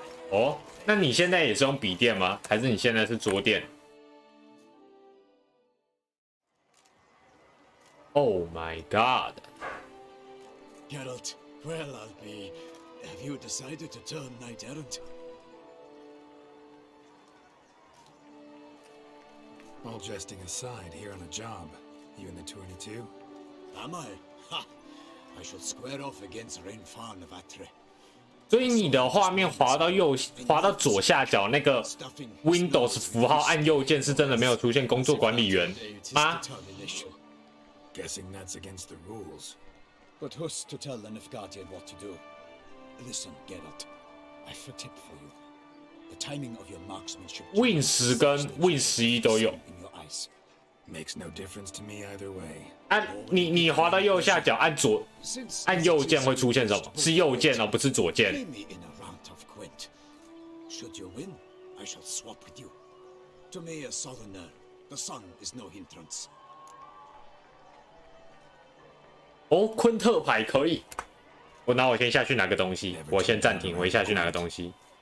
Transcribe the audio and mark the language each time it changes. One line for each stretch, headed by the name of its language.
Chinese: 哦，那你现在也是用笔电吗？还是你现在是桌垫 ？
English: Oh my god! Geralt, well, I'll be. Have you decided to turn knight errant? All jesting aside, here on a job. You in the tourney too? Am I? Ha! I shall square off against Rainfarn of Atre.
Chinese: 所以你的画面滑到左下角那个 Windows 符号按右键是真的没有出现工作管理员吗？
English: Guessing that's against the rules. But who's to tell the Nilfgaardian what to do? Listen, Geralt, I've a tip for you. The timing of your marksmanship.
Chinese: Win 10跟 Win 11都有。
English: In your eyes. Makes no difference to me either way.
Chinese: 你滑到右下角按右键会出现什么？是右键哦，不是左键。
English: Play me in a round of Gwent. Should you win, I shall swap with you. To me, a southerner, the sun is no hindrance.
Chinese: 哦，昆特牌可以。我先下去拿个东西，我先暂停，我下去拿个东西。